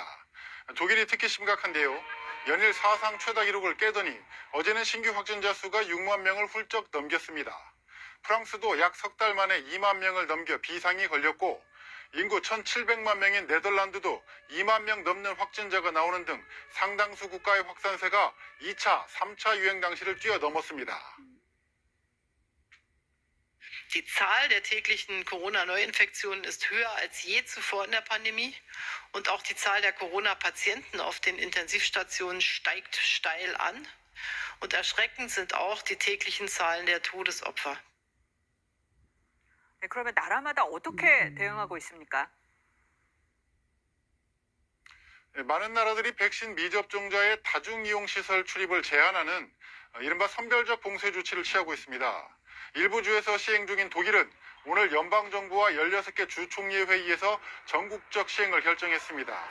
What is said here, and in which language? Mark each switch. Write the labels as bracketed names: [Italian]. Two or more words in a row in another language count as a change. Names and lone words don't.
[Korean] 독일이 특히 심각한데요. 연일 사상 최다 기록을 깨더니 어제는 신규 확진자 수가 6만 명을 훌쩍 넘겼습니다. 프랑스도 약 석 달 만에 2만 명을 넘겨 비상이 걸렸고 인구 1,700만 명인 네덜란드도 2만 명 넘는 확진자가 나오는 등 상당수 국가의 확산세가 2차, 3차 유행 당시를 뛰어넘었습니다. [German] Die Zahl der täglichen Corona-Neuinfektionen ist höher als je zuvor in der Pandemie. Und auch die Zahl der Corona-Patienten auf den Intensivstationen steigt steil an. Und erschreckend sind auch die täglichen Zahlen der Todesopfer. [Korean] 네, 그러면 나라마다 어떻게 대응하고 있습니까? 많은 나라들이 백신 미접종자의 다중이용시설 출입을 제한하는 이른바 선별적 봉쇄 조치를 취하고 있습니다. 일부 주에서 시행 중인 독일은 오늘 연방정부와 16개 주총리 회의에서 전국적 시행을 결정했습니다.